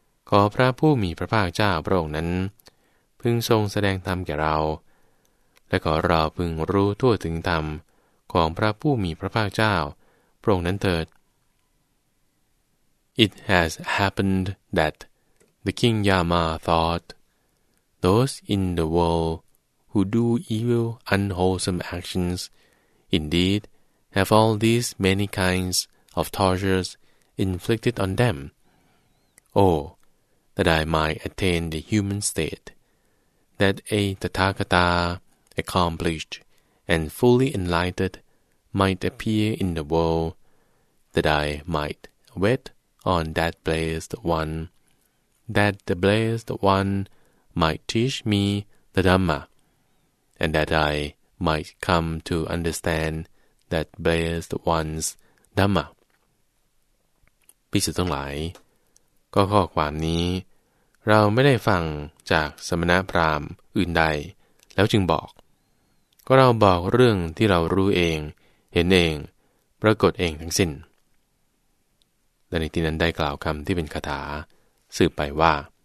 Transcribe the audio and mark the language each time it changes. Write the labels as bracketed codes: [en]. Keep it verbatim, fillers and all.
[th] ขอพระผู้มีพระภาคเจ้าพระองค์นั้นพึงทรงแสดงธรรมแก่เราและขอเราพึงรู้ทั่วถึงธรรมของพระผู้มีพระภาคเจ้าพระองค์นั้นเถิด [en] It has happened that the King Yama thought, those in the world who do evil, unwholesome actions, indeed, have all these many kinds of tortures inflicted on them. Oh, that I might attain the human state, that a Tathagata accomplished. and fully enlightened might appear in the world, that I might wait on that blessed one, that the blessed one might teach me the Dhamma, and that I might come to understand that blessed one's Dhamma. [th] ภิกษุทั้งหลายก็ข้อความนี้เราไม่ได้ฟังจากสมณพราหมณ์อื่นใดแล้วจึงบอกก็เราบอกเรื่องที่เรารู้เองเห็นเองปรากฏเองทั้งสิ้นและในที่นั้นได้กล่าวคำที่เป็นคาถาสืบไปว่า